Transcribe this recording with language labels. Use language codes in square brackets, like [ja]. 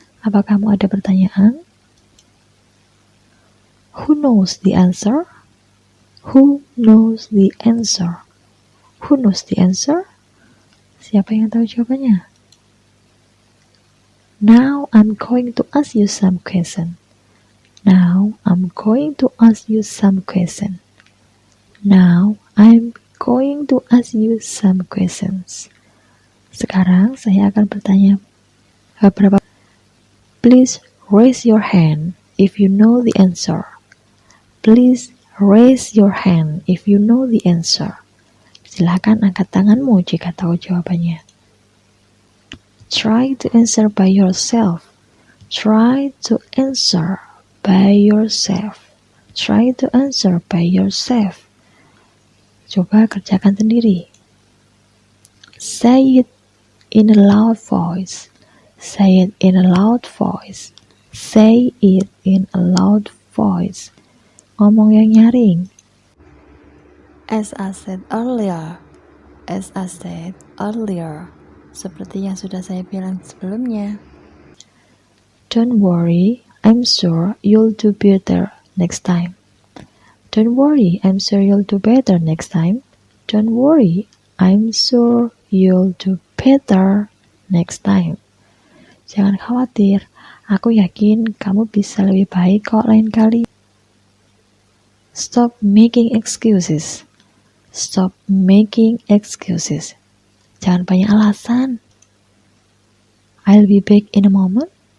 [id] Apa kamu ada pertanyaan? [en] Who knows the answer? Who knows the answer? Who knows the answer? [id] Siapa yang tahu jawabannya? [en] Now I'm going to ask you some question. Now I'm going to ask you some question. Now I'm going to ask you some questions. [id] Sekarang saya akan bertanya beberapa. [en] Please raise your hand if you know the answer. Please raise your hand if you know the answer. [id] Silakan angkat tanganmu jika tahu jawabannya. [en] Try to answer by yourself. Try to answer by yourself. Try to answer by yourself. [id] Coba kerjakan sendiri. [en] Say it in a loud voice. Say it in a loud voice. Say it in a loud voice. [id] Ngomong yang nyaring. [en] As I said earlier. As I said earlier. [id] Seperti yang sudah saya bilang sebelumnya. [en] Don't worry, I'm sure you'll do better next time. Don't worry, I'm sure you'll do better next time. Don't worry, I'm sure you'll do better next time. [id] Jangan khawatir, aku yakin kamu bisa lebih baik kok lain kali. [en] Stop making excuses. Stop making excuses. [id] Jangan banyak alasan. [en] I'll be back in a moment.